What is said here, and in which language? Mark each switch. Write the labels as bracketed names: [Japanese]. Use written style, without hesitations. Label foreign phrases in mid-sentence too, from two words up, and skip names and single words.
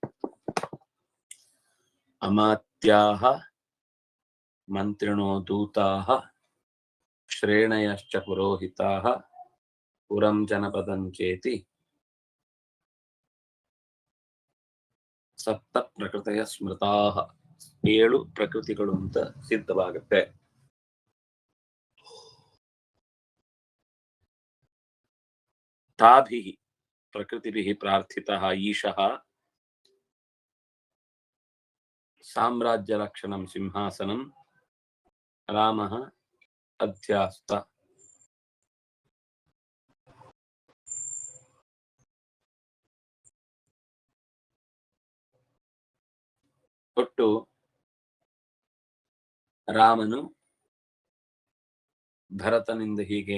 [Sanskrit] ಅಮಾತ್ಯಾಃ ಮಂತ್ರಿಣೋ ದೂತಾಃ ಶ್ರೇಣಯಶ್ಚ ಪುರೋಹಿತಾಃ ಪುರಂ ಜನಪದಂ ಚೇತಿ ಸಪ್ತ ಪ್ರಕೃತಿಯ ಸ್ಮೃತಾಃ. [Kannada] 7 ಪ್ರಕೃತಿಗಳು ಅಂತ ಸಿದ್ಧವಾಗುತ್ತೆ. [Sanskrit] ತಾಭಿಃ प्रकृतिभिः प्रार्थितः ईशः साम्राज्यलक्षणं सिंहासनं रामः अध्यास्त. [Kannada] ಒಟ್ಟು ರಾಮನು ಭರತನಿಂದ ಹೀಗೆ